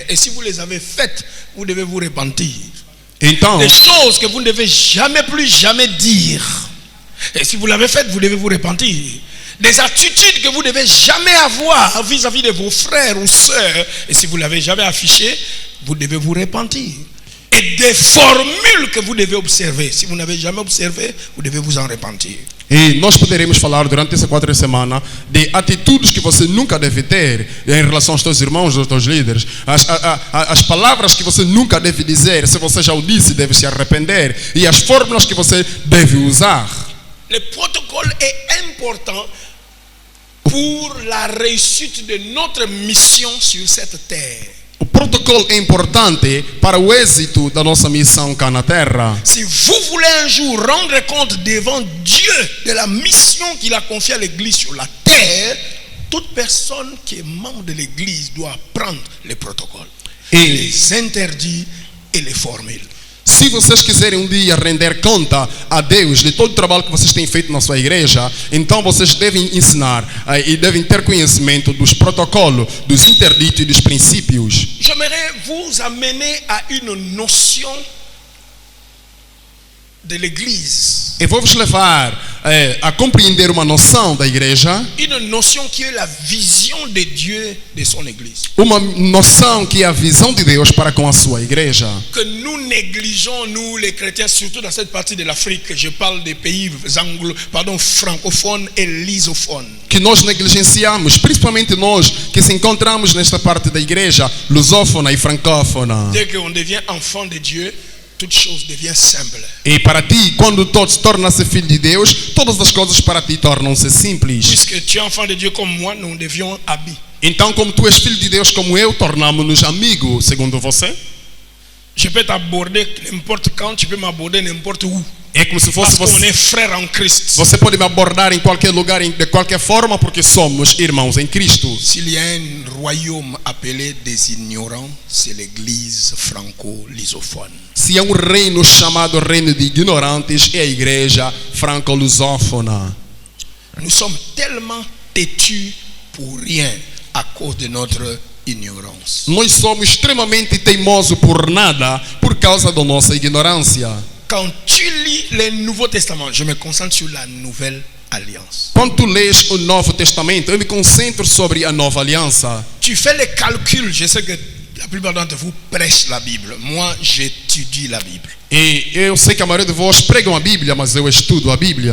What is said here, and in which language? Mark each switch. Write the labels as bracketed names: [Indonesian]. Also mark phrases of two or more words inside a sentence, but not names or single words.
[French] Et si vous les avez faites, vous devez vous repentir. [Portuguese] Então, [French] Des choses que vous ne devez jamais plus jamais dire. Et si vous l'avez fait, vous devez vous repentir. Des attitudes que vous ne devez jamais avoir vis-à-vis de vos frères ou sœurs. Et si vous ne l'avez jamais affiché, vous devez vous repentir. Et des formules que vous devez observer. Si vous n'avez jamais observé, vous devez vous en repentir. [Portuguese] e nós poderemos falar durante essa 4 semanas de atitudes que você nunca deve ter em relação aos teus irmãos, aos teus líderes. As palavras que você nunca deve dizer, se você já o disse, deve se arrepender. E as fórmulas que você deve usar. [French] Le protocole est important pour la réussite de notre mission sur cette terre. [Portuguese] O protocolo é importante para o êxito da nossa missão cá na Terra. [French] Si vous voulez un jour rendre compte devant Dieu de la mission qu'il a confiée à l'église sur la terre, toute personne qui est membre de l'église doit prendre les protocoles, [Portuguese] E [French] les interdits et les formules. [Portuguese] se vocês quiserem dia render conta a Deus de todo o trabalho que vocês têm feito na sua igreja, então vocês devem ensinar e devem ter conhecimento dos protocolos, dos interditos e dos princípios. [French] J'aimerais vous amener à une notion de l'église. [Portuguese] Eu vou vos levar a compreender uma noção da igreja, [French] Une notion qui est la vision de Dieu de son église. [Portuguese] uma noção que é a visão de Deus para com a sua igreja. [French] Que nous négligeons, nous les chrétiens, surtout dans cette partie de l'Afrique, je parle des pays francophones et lusophones. [Portuguese] Que nós negligenciamos, principalmente nós que se encontramos nesta parte da igreja, lusófona e francófona. [French] Dès qu'on devient enfant de Dieu, toute chose devient simple. [Portuguese] E para ti, quando tu se tornas filho de Deus, todas as coisas para ti tornam-se simples. [French] Puisque tu es enfant de Dieu comme moi, nous devions habiller. [Portuguese] Então, como tu és filho de Deus como eu, tornamos-nos amigos, segundo você. [French] Je peux t'aborder n'importe quand, tu peux m'aborder n'importe où. [Portuguese] É como se fosse [French] Parce qu'on [Portuguese] você. [French] est frères en Christ. [Portuguese] Você pode me abordar em qualquer lugar, de qualquer forma, porque somos irmãos em Cristo. [French] S'il y a un royaume appelé des ignorants, c'est l'église franco-lusophone. [Portuguese] Se há um reino chamado reino de ignorantes, é a igreja franco-lusófona. [French] Nous sommes tellement têtus pour rien à cause de notre ignorance. [Portuguese] Nós somos extremamente teimosos por nada, por causa da nossa ignorância. [French] Quand tu lis le Nouveau Testament, je me concentre sur la nouvelle alliance. [Portuguese] Quando tu lês o Novo Testamento, eu me concentro sobre a nova aliança. [French] Tu fais les calculs, je sais que la plupart d'entre vous prêchent la Bible. Moi, j'étudie la Bible. [Portuguese] E eu sei que a maioria de vós pregam a Bíblia, mas eu estudo a Bíblia.